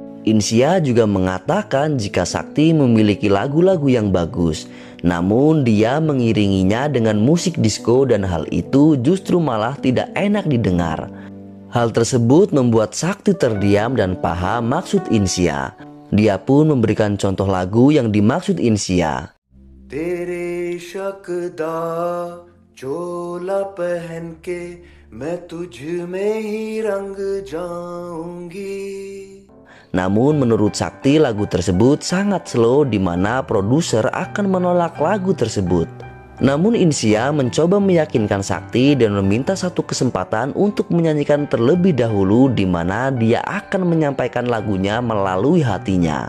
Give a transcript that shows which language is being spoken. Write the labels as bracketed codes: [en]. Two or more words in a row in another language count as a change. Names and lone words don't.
[id] Insia juga mengatakan jika Sakti memiliki lagu-lagu yang bagus, namun dia mengiringinya dengan musik disco dan hal itu justru malah tidak enak didengar. Hal tersebut membuat Sakti terdiam dan paham maksud Insia. Dia pun memberikan contoh lagu yang dimaksud Insia. [hi] तेरे शकदा चोला पहन के मैं तुझ में ही रंग जाऊंगी. [id] Namun menurut Sakti lagu tersebut sangat slow di mana produser akan menolak lagu tersebut. Namun Insia mencoba meyakinkan Sakti dan meminta satu kesempatan untuk menyanyikan terlebih dahulu, di mana dia akan menyampaikan lagunya melalui hatinya.